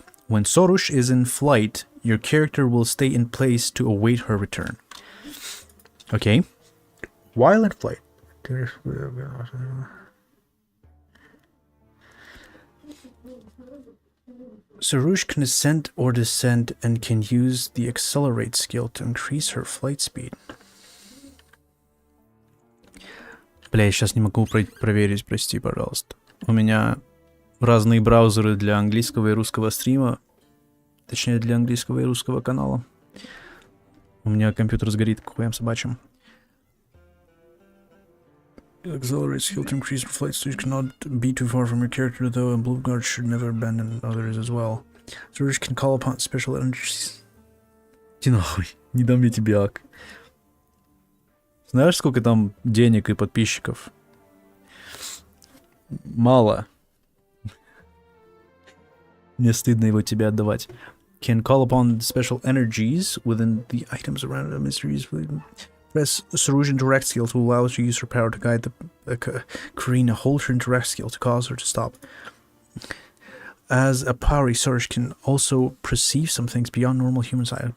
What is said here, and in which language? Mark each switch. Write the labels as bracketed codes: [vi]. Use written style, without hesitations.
[en] When Sorush is in flight, your character will stay in place to await her return. Okay. While in flight. Sorush can ascend or descend and can use the accelerate skill to increase her flight speed. [ru] Бля, я сейчас не могу проверить, прости, пожалуйста. У меня разные браузеры для английского и русского стрима. Точнее, для английского и русского канала. У меня компьютер сгорит к хуям собачьим. [en] Accelerate skill to increase your flight speed cannot be too far from your character, though, and Bloomguard should never abandon others as well. Sorush can call upon special energies. [ru] Иди нахуй, не дам я тебе ак. Знаешь, сколько там денег и подписчиков? Мало. Мне стыдно его тебе отдавать. [en] Can call upon special energies within the items around the mysteries. Press Surge Interact skill to allow you to use her power to guide the Karina. Hold her Interact skill to cause her to stop. As a power, Surge can also perceive some things beyond normal human sight.